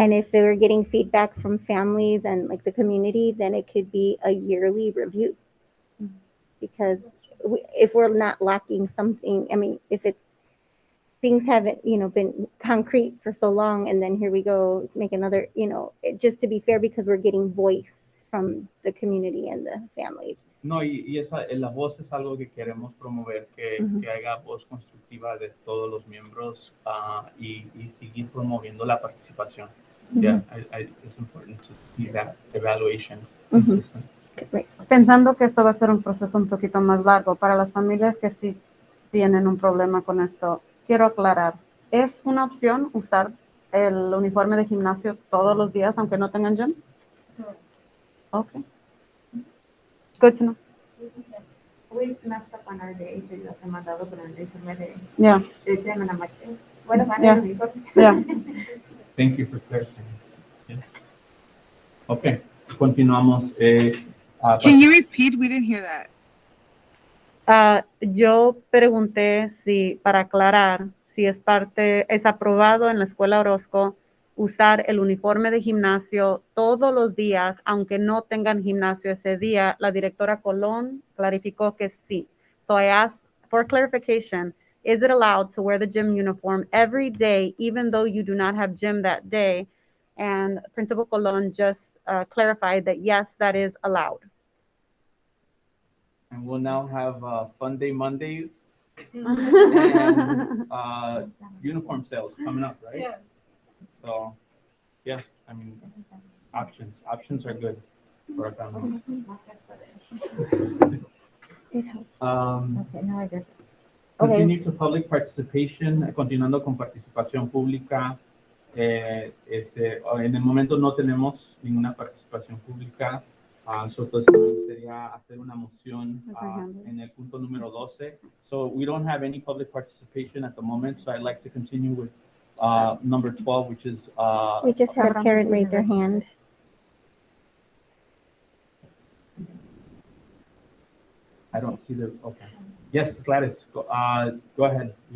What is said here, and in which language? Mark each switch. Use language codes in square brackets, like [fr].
[en] and if they're getting feedback from families and like the community, then it could be a yearly review. Because if we're not lacking something, I mean, if it's things haven't, been concrete for so long, and then here we go, let's make another, just to be fair, because we're getting voice from the community and the families. [es] No, y la voz es algo que queremos promover, Ujú. que haya voz constructiva de todos los miembros y seguir promoviendo la participación. [en] Yeah, it's important to see that evaluation consistent. Right. [es] Pensando que esto va a ser un proceso un poquito más largo para las familias que sí tienen un problema con esto, quiero aclarar, ¿es una opción usar el uniforme de gimnasio todos los días aunque no tengan gym? [en] Okay. Good to know. [es] Hoy más para el de ese las he mandado con el informe de [en] Yeah. [es] tema en la materia. Bueno, para [en] Yeah. [es] el uniforme. [en] Yeah. Thank you for clarifying. Yeah. Okay, [es] continuamos. [en] Can you repeat? We didn't hear that. [es] Yo pregunté si, para aclarar, si es aprobado en la escuela Orozco usar el uniforme de gimnasio todos los días, aunque no tengan gimnasio ese día. La directora Colón clarificó que sí. [en] So I asked for clarification, is it allowed to wear the gym uniform every day, even though you do not have gym that day? And Principal Colón just clarified that yes, that is allowed. And we'll now have Fun Day Mondays and uniform sales coming up, right? Yes. So, yeah, I mean, options are good for our families. It helps. Um, Okay, now I get it. Okay. Continue to public participation, [es] continuando con participación pública. En el momento no tenemos ninguna participación pública. Entonces me gustaría hacer una moción en el punto número 12. [en] So we don't have any public participation at the moment, so I'd like to continue with number 12, which is We just have Karen raise her hand. I don't see the, okay. Yes, Gladys, go ahead.